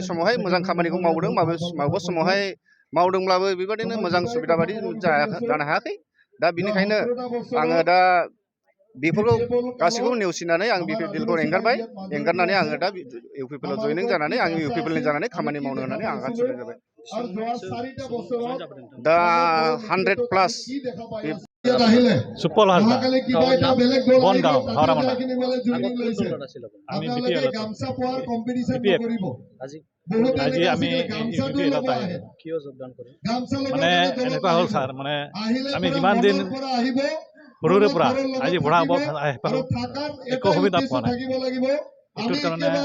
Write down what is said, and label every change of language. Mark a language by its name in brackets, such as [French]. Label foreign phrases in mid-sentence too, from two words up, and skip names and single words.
[Bodo] समावहाय मोजां खामानिखौ मावदों माबेबा समावहाय मावदोंब्लाबो बेबादिनो मोजां सुबिदा बादि जानो हायाखै दा बेनिखायनो आङो दा बेफोरखौ गासैखौबो नेवसिनानै आं बिपिएफखौ एंगारनानै आङो दा इउपिपिएलआव जयनिं जानानै आं इउपिपिएलनि जानानै खामानि मावनो होननानै आं आगान सुरनाय जाबाय दा 100+ [Assamese] सुपल हाजरा बनगांव हावरामाना আমি আজি আমি ইউপিপিএলত কিয় যোগদান কৰিম মানে এনেকুৱা হ'ল ছাৰ মানে আমি যিমান দিন সৰুৰে পৰা আজি বুঢ়া পালোঁ একো সুবিধা পোৱা নাই এইটোৰ কাৰণে